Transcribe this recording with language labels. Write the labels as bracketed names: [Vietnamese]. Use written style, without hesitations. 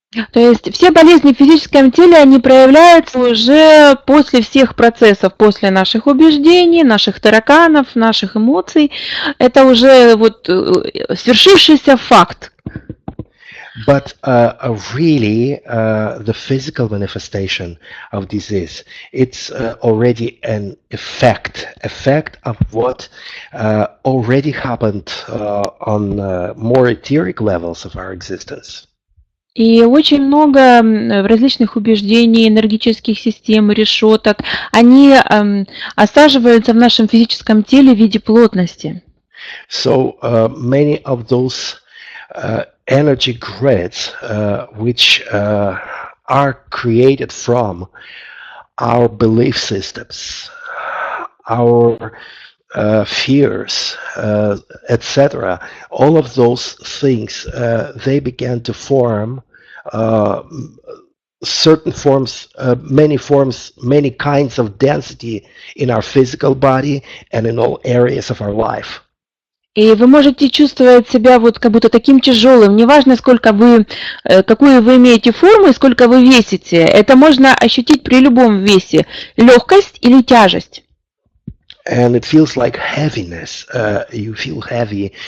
[Russian] То есть все болезни в физическом теле, они проявляются уже после всех процессов, после наших убеждений, наших тараканов, наших эмоций. Это уже вот свершившийся факт. [English] But really, the physical manifestation of disease, it's already an effect of what already happened on more etheric levels of our existence. [Russian] И очень много различных убеждений, энергетических систем, решеток, они осаживаются в нашем физическом теле в виде плотности. [English] So many of those energy grids, which are created from our belief systems, our fears, etc. All of those things, they began to form certain forms, many kinds of density in our physical body and in all areas of our life. [Russian] И вы можете чувствовать себя вот как будто таким тяжелым, неважно, сколько вы, какую вы имеете форму и сколько вы весите. Это можно ощутить при любом весе, легкость или тяжесть. [English] And it feels like heaviness. You feel heavy.